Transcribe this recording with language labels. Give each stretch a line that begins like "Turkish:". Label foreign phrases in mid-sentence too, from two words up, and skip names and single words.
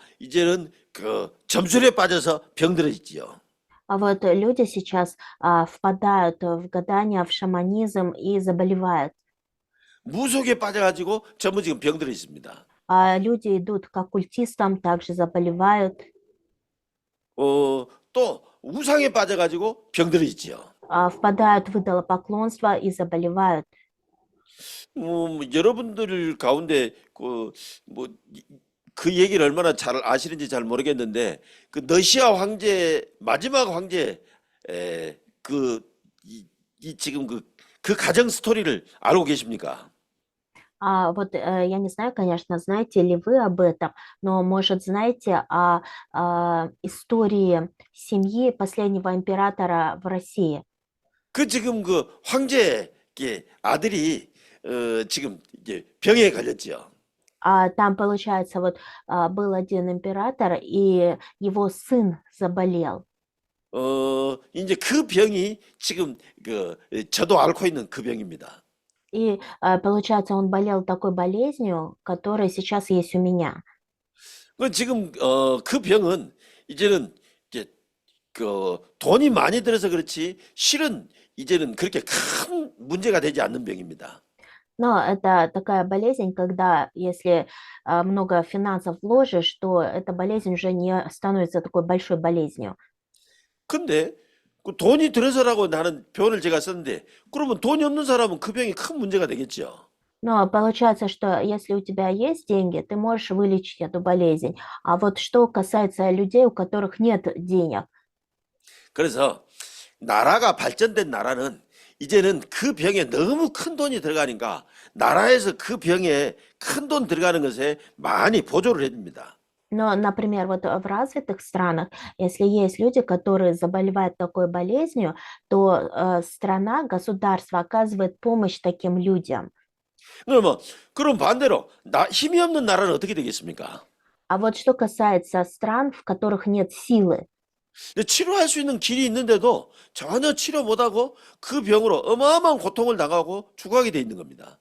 Korean: 이제는 점술에 빠져서 병들어지지요.
Russian: Вот люди сейчас впадают в гадание, в шаманизм и заболевают.
Korean: 무속에 빠져가지고 전부 지금 병들어 있습니다.
Russian: Люди идут к оккультистам, также заболевают.
Korean: 또 우상에 빠져가지고 병들어 있지요.
Russian: Впадают в идолопоклонство и заболевают.
Korean: 여러분들 가운데 그 얘기를 얼마나 잘 아시는지 잘 모르겠는데 그 러시아 황제 마지막 황제 이 지금 그 가정 스토리를 알고 계십니까?
Russian: Вот я не знаю, конечно, знаете ли вы об этом, но, может, знаете о истории семьи последнего императора в России?
Korean: 그 지금 그 황제의 아들이 지금 이제 병에 걸렸지요.
Russian: Там, получается, вот был один император, и его сын заболел.
Korean: 이제 그 병이 지금 저도 앓고 있는 그 병입니다.
Russian: И, получается, он болел такой болезнью, которая сейчас есть у меня.
Korean: 그 지금 그 병은 이제는 이제 그 돈이 많이 들어서 그렇지 실은 이제는 그렇게 큰 문제가 되지 않는 병입니다.
Russian: Но это такая болезнь, когда если много финансов вложишь, то эта болезнь уже не становится такой большой болезнью.
Korean: 근데 그 돈이 들어서라고 나는 표현을 제가 썼는데 그러면 돈이 없는 사람은 그 병이 큰 문제가 되겠죠.
Russian: Но получается, что если у тебя есть деньги, ты можешь вылечить эту болезнь. А вот что касается людей, у которых нет денег,
Korean: 그래서 나라가 발전된 나라는 이제는 그 병에 너무 큰 돈이 들어가니까 나라에서 그 병에 큰 돈 들어가는 것에 많이 보조를 해줍니다.
Russian: но, например, вот в развитых странах, если есть люди, которые заболевают такой болезнью, то страна, государство оказывает помощь таким людям.
Korean: 그러면 그럼 반대로 힘이 없는 나라는 어떻게 되겠습니까?
Russian: А вот что касается стран, в которых нет силы,
Korean: 치료할 수 있는 길이 있는데도 전혀 치료 못하고 그 병으로 어마어마한 고통을 당하고 죽어가게 돼 있는 겁니다.